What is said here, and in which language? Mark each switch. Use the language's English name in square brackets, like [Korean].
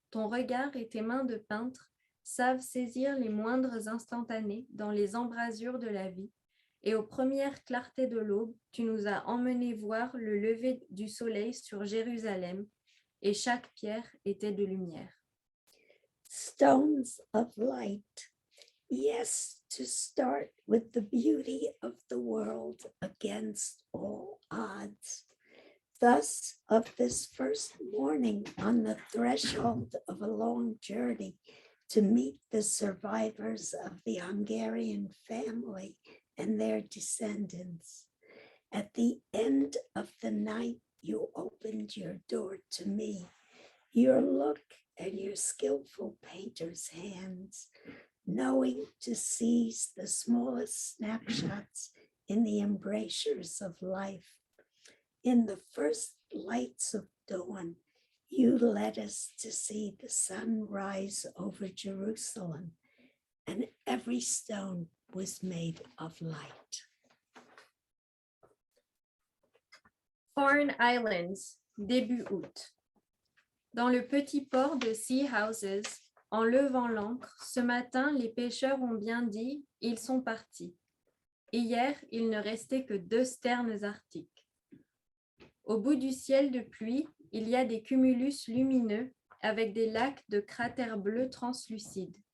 [French] Ton regard et tes mains de peintre savent saisir les moindres instantanés dans les embrasures de la vie, et aux premières clartés de l'aube, tu nous as emmenés voir le lever du soleil sur Jérusalem, et chaque pierre était de lumière. [English] Stones of light. Yes, to start with the beauty of the world against all odds. Thus, of this first morning on the threshold of a long journey to meet the survivors of the Hungarian family and their descendants. At the end of the night, you opened your door to me. Your look and your skillful painter's hands, knowing to seize the smallest snapshots in the embrasures of life. In the first lights of dawn, you led us to see the sun rise over Jerusalem, and every stone was made of light. [French] Foreign Islands, début août. Dans le petit port de Sea Houses, En levant l'ancre, ce matin, les pêcheurs ont bien dit, ils sont partis. Hier, il ne restait que 2 sternes arctiques. Au bout du ciel de pluie, il y a des cumulus lumineux avec des lacs de cratères bleus translucides.